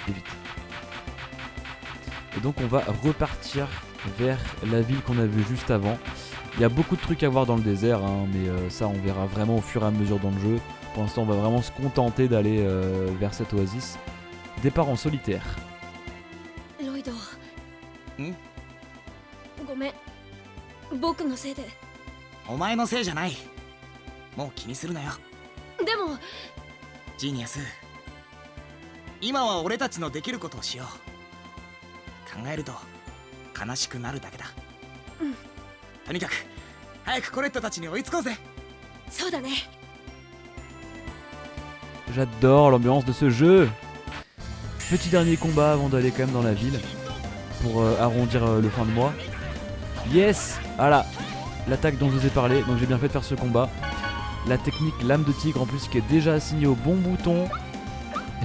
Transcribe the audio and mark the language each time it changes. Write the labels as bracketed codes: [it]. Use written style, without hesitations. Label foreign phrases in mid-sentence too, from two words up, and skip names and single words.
[fr] Et donc on va repartir vers la ville qu'on a vue juste avant. Il y a beaucoup de trucs à voir dans le désert, hein, mais ça on verra vraiment au fur et à mesure dans le jeu. Pour l'instant on va vraiment se contenter d'aller vers cette oasis. Départ en solitaire. [ja] Lloyd. ごめん。僕のせいで。お前のせいじゃない。もう気にするなよ。でも、ジーニアス。今は俺たちのできることをしよう。考えると悲しくなるだけだ。うん。とにかく早くコレットたちに追いつこうぜ。そうだね。 [fr] J'adore l'ambiance de ce jeu. Petit dernier combat avant d'aller quand même dans la ville pour arrondir le fin de mois. Yes. Voilà, l'attaque dont je vous ai parlé, donc j'ai bien fait de faire ce combat. La technique lame de tigre en plus qui est déjà assignée au bon bouton.